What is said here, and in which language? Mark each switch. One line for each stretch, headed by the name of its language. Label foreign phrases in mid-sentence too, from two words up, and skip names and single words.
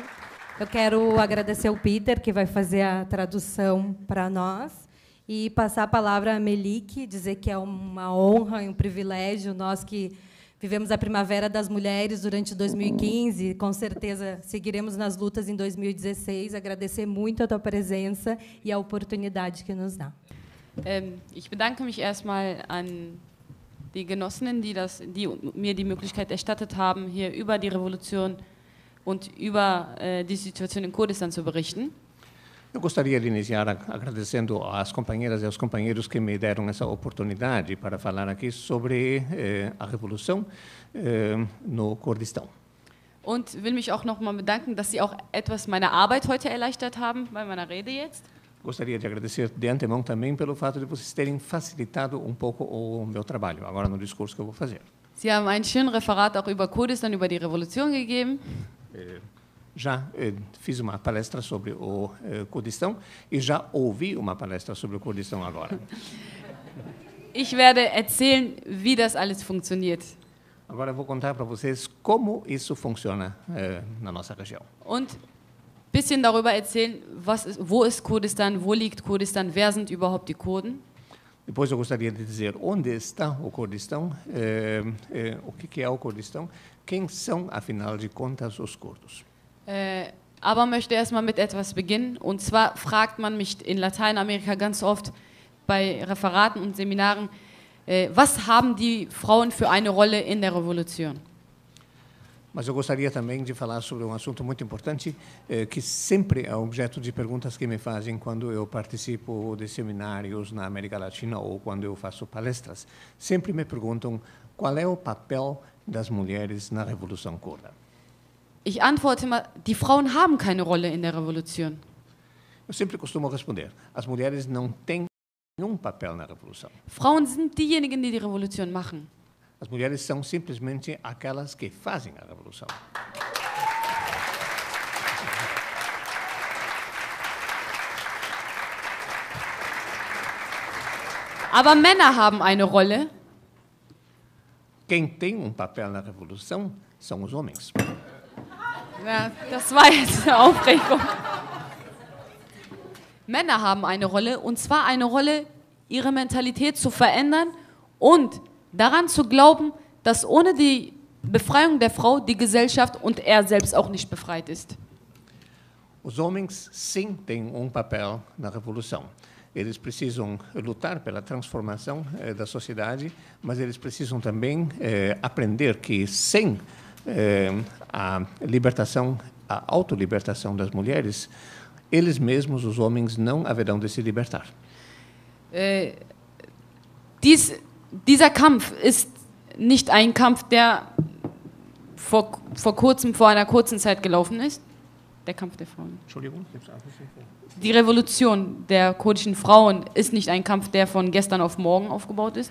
Portuguese: Eu quero agradecer ao Peter, que vai fazer a tradução para nós, e passar a palavra à Melik, dizer que é uma honra e um privilégio, nós que vivemos a Primavera das Mulheres durante 2015, com certeza seguiremos nas lutas em 2016, agradecer muito a tua presença e a oportunidade que nos dá.
German: Ich bedanke mich erstmal an die Genossinnen, die mir die Möglichkeit erstattet haben, hier über die Revolution und über die Situation in Kurdistan zu berichten.
Portuguese: Eu gostaria de iniciar agradecendo às companheiras e aos companheiros que me deram essa oportunidade para falar aqui sobre a revolução no Kurdistão.
German: Und will mich auch noch mal bedanken, dass Sie auch etwas meine Arbeit heute erleichtert haben bei meiner Rede jetzt.
Portuguese: Gostaria de agradecer de antemão também pelo fato de vocês terem facilitado um pouco o meu trabalho, agora no discurso que eu vou fazer.
German: Sie haben ein schönes Referat auch über Kurdistan, über die Revolution gegeben.
Portuguese: Já fiz uma palestra sobre o Kurdistão e já ouvi uma palestra sobre o Kurdistão agora.
German: Ich werde erzählen, wie das alles funktioniert.
Portuguese: Agora eu vou contar para vocês como isso funciona na nossa região.
German: Und ein bisschen darüber erzählen, wo ist Kurdistan, wo liegt Kurdistan, wer sind überhaupt die Kurden.
Portuguese: Depois eu gostaria de dizer onde está o Kurdistão, o que é o Kurdistão, quem são, afinal de contas, os curdos.
German: Aber möchte erstmal mit etwas beginnen. Und zwar fragt man mich in Lateinamerika ganz oft bei Referaten und Seminaren, was haben die Frauen für eine Rolle in der Revolution?
Portuguese: Mas eu gostaria também de falar sobre um assunto muito importante, que sempre é objeto de perguntas que me fazem quando eu participo de seminários na América Latina ou quando eu faço palestras. Sempre me perguntam qual é o papel das mulheres na Revolução Curda.
German: Ich antworte immer, die Frauen haben keine Rolle in der Revolution.
Portuguese: Eu sempre costumo responder, as mulheres não têm nenhum papel na revolução.
German: Frauen sind diejenigen, die die Revolution machen.
Portuguese: As mulheres são simplesmente aquelas que fazem a revolução.
German: Aber Männer haben eine Rolle.
Portuguese: Quem tem papel na revolução são os homens.
German: Ja, das war jetzt eine Aufregung. Männer haben eine Rolle, und zwar eine Rolle, ihre Mentalität zu verändern und daran zu glauben, dass ohne die Befreiung der Frau die Gesellschaft und er selbst auch nicht befreit ist.
Portuguese: Os homens, sim, têm papel na revolução. Eles precisam lutar pela transformação da sociedade, mas eles precisam também aprender que sem a libertação, a autolibertação das mulheres, eles mesmos, os homens, não haverão de se libertar.
German: Dieser Kampf ist nicht ein Kampf, der vor einer kurzen Zeit gelaufen ist. Der Kampf der Frauen. Entschuldigung. Die Revolution der kurdischen Frauen ist nicht ein Kampf, der von gestern auf morgen aufgebaut ist.